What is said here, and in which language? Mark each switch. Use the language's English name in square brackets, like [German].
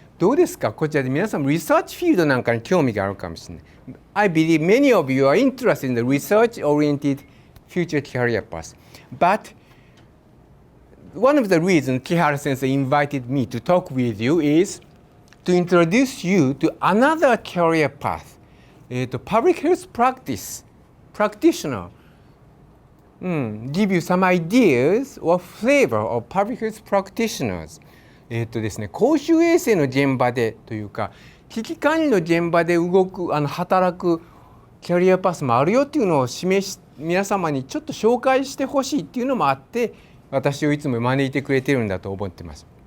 [Japanese] どうですかこちらで皆さんリサーチフィールドなんかに興味があるかもしれない。 [English] I believe many of you are interested in the research-oriented future career path. But one of the reasons Kihara Sensei invited me to talk with you is to introduce you to another career path. Public health practitioner. Give you some ideas or flavor of public health practitioners. [Japanese] ですね、公衆衛生の現場でというか危機管理の現場で働くキャリアパスもあるよっていうのを皆様にちょっと紹介してほしいっていうのもあって私をいつも招いてくれてるんだと思ってます。